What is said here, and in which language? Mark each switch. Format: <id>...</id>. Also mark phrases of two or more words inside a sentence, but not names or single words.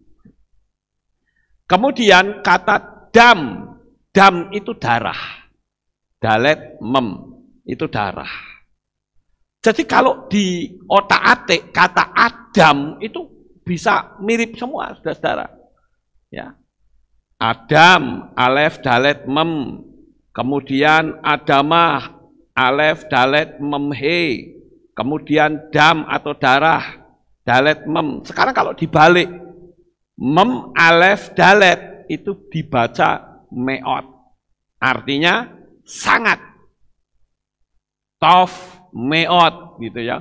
<id>Kemudian kata dam, dam itu darah. Dalet, mem, itu darah. Jadi kalau di otak-atik kata Adam itu bisa mirip semua, saudara-saudara. Ya. Adam, alef, dalet, mem. Kemudian adamah, alef, dalet, mem, he. Kemudian dam atau darah, dalet, mem. Sekarang kalau dibalik, mem, alef, dalet, itu dibaca meot. Artinya sangat.</id> <he>Tof, meot,</he> <id>gitu ya.</id>